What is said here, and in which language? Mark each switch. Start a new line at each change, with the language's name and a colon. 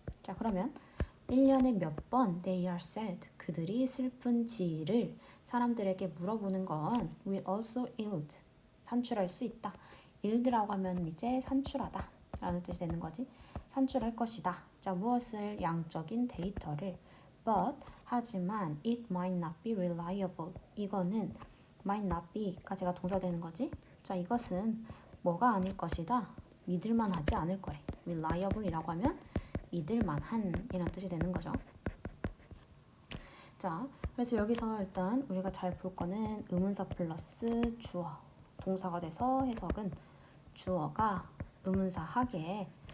Korean: 자, 그러면 1년에 몇 번
English: they are sad,
Korean: 그들이 슬픈지를 사람들에게 물어보는 건
English: will also yield,
Korean: 산출할 수 있다. yield라고 하면 이제 산출하다 라는 뜻이 되는 거지. 산출할 것이다. 자, 무엇을? 양적인 데이터를.
English: But,
Korean: 하지만
English: it might not be reliable.
Korean: 이거는
English: might not be
Korean: 가 제가 동사 되는 거지. 자, 이것은 뭐가 아닐 것이다. 믿을만하지 않을 거래. reliable이라고 하면 믿을만한 이란 뜻이 되는 거죠. 자, 그래서 여기서 일단 우리가 잘 볼 거는 의문사 플러스 주어, 동사가 돼서 해석은 주어가 의문사 하게